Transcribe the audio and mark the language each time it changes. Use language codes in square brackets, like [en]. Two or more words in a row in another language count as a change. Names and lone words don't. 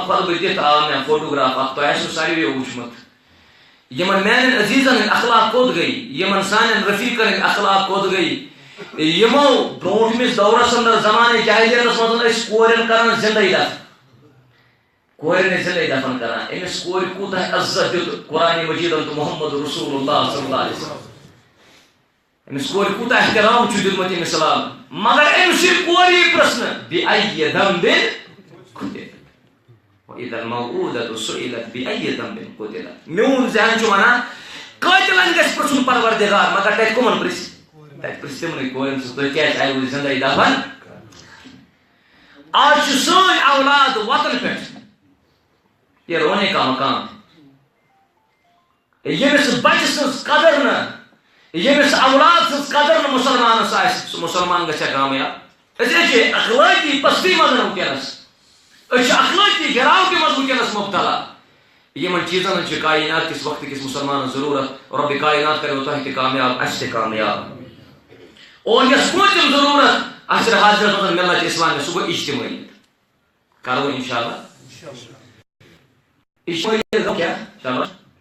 [ks] خطبہ دِتھ آو مے فوٹوگراف اخ تۄہہِ آسِوٕ ساروِیو وٕچھمُت یمن میانن عزیزن ہند اخلاق کوٚت گٔے یمن سانٮ۪ن رفیقن ہند اخلاق کوٚت گٔے یمو برونٹھمس دورس اندر زمانہ جاہلیتس منٛز ٲسۍ کورٮ۪ن کران زندے دفن کورٮ۪ن ٲسۍ زندے دفن کران أمِس کورِ کوٗتاہ عزت دیُت قرآن مجیدن تہٕ محمد رسول اللہ [ar] صلی اللہ علیہ وسلم [ks] أمِس کورِ کوٗتاہ احترام چھُ دیُتمُت أمِس اسلام مگر أمۍ سٕنٛدۍ کورِ یی پرژھنہٕ [ar] بِأَيِّ ذنبٍ قُتِلَتْ وَإِذَا الْمَوْءُودَةُ سُئِلَتْ بِأَيِّ ذنبٍ قُتِلَتْ [ks] میون ذہن چھُ ونان قٲتلن گژھِ پرژھُن پروردگار مگر تتہِ کٕمن پرژھِ تتہِ پرژھِ تِمنٕے کورٮ۪ن سُہ تُہۍ کیازِ آیوٕ زندے دفن آج چھِ سٲنۍ اولاد وطن پٮ۪ٹھ [ur] یہ رونے کا مقام [ks] ییٚمِس بچہِ سٕنٛز قدر نہٕ ییٚمِس اولاد سٕنٛز قدر نہٕ مُسلمانس آسہِ سُہ مُسلمان گژھِ کامیاب أسۍ چھِ اخلٲقی پستی منٛز ونکیٚنس أسۍ چھِ اخلٲقی گراوٹی منٛز ونکیٚنس مبتلا یمن چیزن ہٕنٛز چھِ کائنات کس وقت کس مسلمانن ضرورت رب کائنات کرو تۄہہِ تہِ کامیاب اَسہِ تہِ کامیاب اور یۄس پوٗنٛژِم ضروٗرت عصر حاضرس منٛز ملت اسلامی سُہ گوٚو اجتماعیت کرو انشاءاللہ اجتماعیت گوٚو کیٛاہ چلو